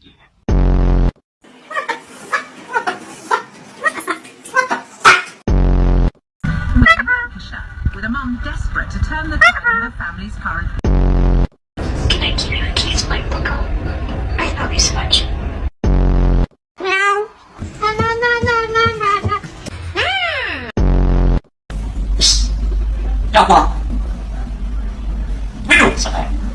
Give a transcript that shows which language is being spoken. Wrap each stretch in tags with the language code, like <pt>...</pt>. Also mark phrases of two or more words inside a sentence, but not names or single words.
<en>With a mum desperate to turn the tide on her family's current. Can I keep your keys, my bucko? I love you so much. Meow. Na na na na na na.</en> <tr>Psst. Yapma. Buyurun sana.</tr>